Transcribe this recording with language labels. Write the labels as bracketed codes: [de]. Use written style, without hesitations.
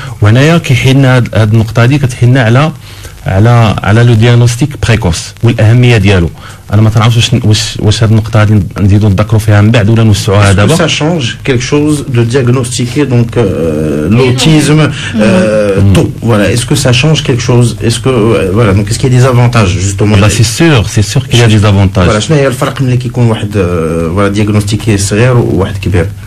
[ar] وهنايا كيحن هذه النقطه هذه كتحن على [fr] لو دياغنوستيك بريكوس [ar] والاهميه ديالو. انا ما تنعرفش واش هذه النقطه هذه نزيدو نذكروا فيها من بعد ولا نوسعوها دابا. [fr] Ça change quelque chose de diagnostiquer donc l'autisme tôt. Voilà, est-ce que ça change quelque chose? Est-ce que voilà, donc est-ce qu'il y a des avantages justement? Là c'est sûr qu'il y a des avantages. [ar] Voilà, شنو هي الفرق ملي كيكون واحد [fr] voilà diagnostiqué [ar] صغير وواحد كبير؟